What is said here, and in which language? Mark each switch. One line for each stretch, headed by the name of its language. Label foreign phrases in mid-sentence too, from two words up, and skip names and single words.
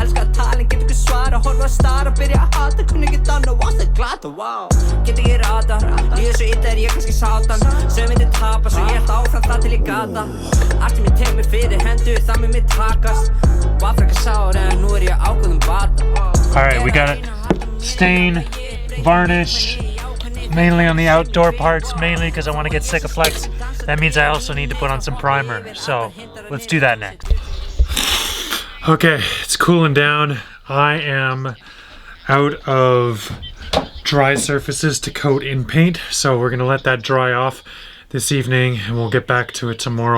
Icelandic: Elska að tala, get ekki svara, horfa að stara, byrja að hata, kunni ekki annað, varst það glata, wow. Get ekki rata, líður svo illa ég kannski satan. Svo myndi tapa, svo ég held áfram það til ég gata. Allt mér tek mér fyrir hendur, það mér takast. Var frekar sár, en nú ég ákveðum bata.
English: Alright, we got it. Stain, varnish, mainly on the outdoor parts, mainly because I want to get Sikaflex. That means I also need to put on some primer, so let's do that next. Okay, it's cooling down. I am out of dry surfaces to coat in paint, so we're going to let that dry off this evening, and we'll get back to it tomorrow.